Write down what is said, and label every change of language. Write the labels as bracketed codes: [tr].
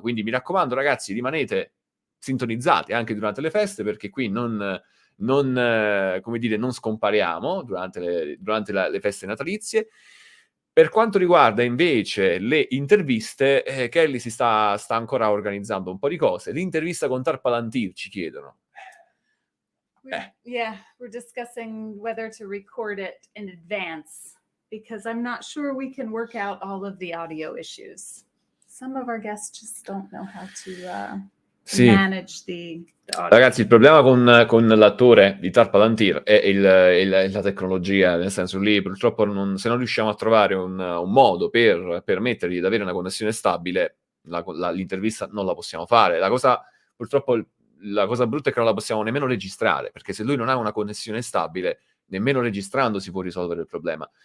[it] Quindi mi raccomando, ragazzi, rimanete sintonizzati anche durante le feste, perché qui non scompariamo durante le feste natalizie. Per quanto riguarda invece le interviste, Kelly si sta ancora organizzando un po' di cose. L'intervista con Tarpalantir ci chiedono. [en] Yeah, we're discussing whether to record it in advance because I'm not sure we can work out all of the audio issues. Some of our guests just don't know how to manage the audio. [it] Ragazzi, il problema con l'attore di Tarpalantir è la tecnologia, nel senso lì purtroppo se non riusciamo a trovare un modo per permettergli di avere una connessione stabile, l'intervista non la possiamo fare. Purtroppo la cosa brutta è che non la possiamo nemmeno registrare, perché se lui non ha una connessione stabile, nemmeno registrando si può risolvere il problema.